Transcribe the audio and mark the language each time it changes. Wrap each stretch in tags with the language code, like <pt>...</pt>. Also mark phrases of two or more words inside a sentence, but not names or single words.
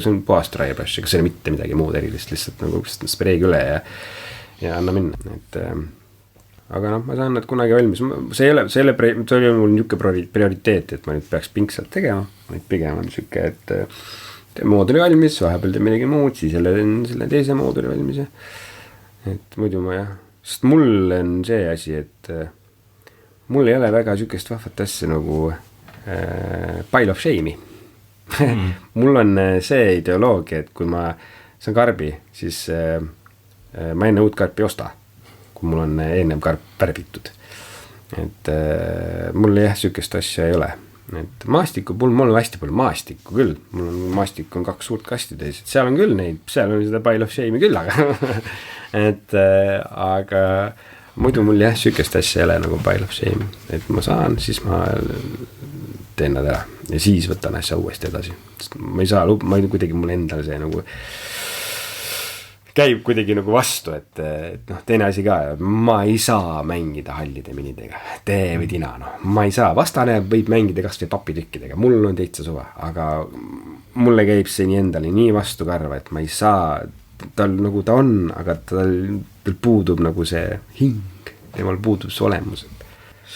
<et>see on puhast raiebrush, ega see ei ole mitte midagi muud erilist, lihtsalt nagu spreegi üle ja anna minna, et aga noh, ma saan nad kunagi valmis, see oli mul niisugune prioriteet, et ma nüüd peaks pingsalt tegema, vaid pigem on siuke, et mooduli valmis, vahepeal teeb midagi muud, siis selle teise mooduli valmis ja et muidu ma jah, sest mul on see asi, et mul ei ole väga siukest vahvat asja nagu</et> <en>pile of shame'i.</en> <et>Mul on see ideoloogia, et kui ma saan karbi, siis ma enne uut karpi ei osta, kui mul on eelnev karp värvitud. Et mul jah, siukest asja ei ole. Et maastiku, mul on hästi palju maastikku küll. Mul on maastik on 2 suurt kasti teis. Et seal on küll neid, seal on seda</et> <en>pile of shame'i</en> <et>küll, aga et aga muidu mul jah, siukest asja ei ole nagu</et> <en>pile of shame.</en> <et>Et ma saan, siis ma teen nad ära ja siis võtan asja uuesti edasi. Ma ei saa, ma ei kuidagi mul endal see nagu käib kuidagi nagu vastu, et noh, teine asi ka, ma ei saa mängida hallide minidega, tee või tina, noh, ma ei saa, vastane võib mängida kas või papitükkidega, mul on teitsa suva, aga mulle käib see nii endale nii vastu karva, et ma ei saa, tal nagu ta on, aga tal puudub nagu see hing, temal puudub see olemus.</et>